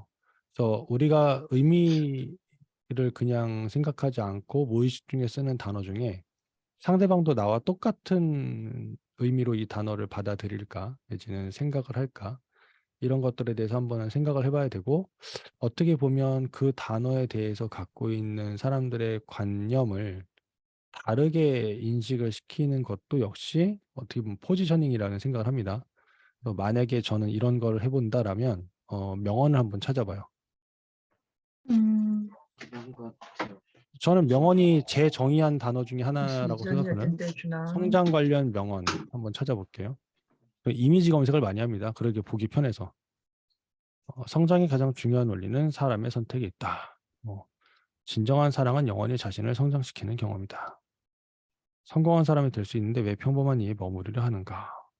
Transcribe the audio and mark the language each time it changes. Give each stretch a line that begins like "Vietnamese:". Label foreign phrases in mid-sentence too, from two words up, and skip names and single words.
Korean: 그래서 우리가 의미를 그냥 생각하지 않고 무의식 중에 쓰는 단어 중에 상대방도 나와 똑같은 의미로 이 단어를 받아들일까 내지는 생각을 할까 이런 것들에 대해서 한번 생각을 해봐야 되고 어떻게 보면 그 단어에 대해서 갖고 있는 사람들의 관념을 다르게 인식을 시키는 것도 역시 어떻게 보면 포지셔닝이라는 생각을 합니다. 만약에 저는 이런 걸 해본다라면 명언을 한번 찾아봐요. 음, 저는 명언이 제 정의한 단어 중에 하나라고
Chinese: 是真的
Korean: 생각하는
Chinese: 真的是呢，
Korean: 성장 관련 명언 한번 찾아볼게요. 이미지 검색을 많이 합니다. 그러게 보기 편해서. 성장의 가장 중요한 원리는 사람의 선택에 있다. 진정한 사랑은 영원히 자신을 성장시키는 경험이다. 성공한 사람이 될 수 있는데 왜 평범한 이에 머무르려 하는가?